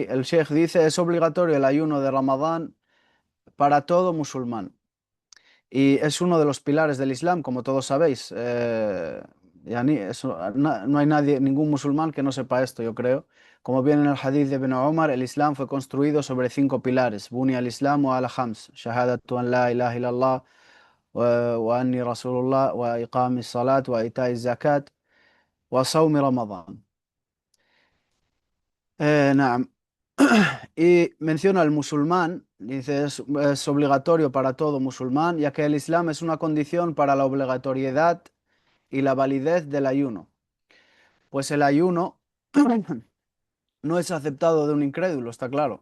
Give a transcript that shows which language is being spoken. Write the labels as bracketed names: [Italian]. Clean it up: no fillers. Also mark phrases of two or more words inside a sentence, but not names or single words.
[Spanish] El Sheikh dice, es obligatorio el ayuno de Ramadán para todo musulmán. Y es uno de los pilares del Islam, como todos sabéis. No hay nadie, ningún musulmán que no sepa esto, yo creo. Como viene en el hadith de Ibn Umar, el Islam fue construido sobre 5 pilares. [Arabic] بني الإسلام و الخمس. شهادة أن لا إله إلا الله وأن رسول الله وإقام الصلاة وإيتاء الزكاة وصوم رمضان. Naam. [Spanish] Y menciona al musulmán, dice es obligatorio para todo musulmán, ya que el Islam es una condición para la obligatoriedad y la validez del ayuno. Pues el ayuno no es aceptado de un incrédulo, está claro.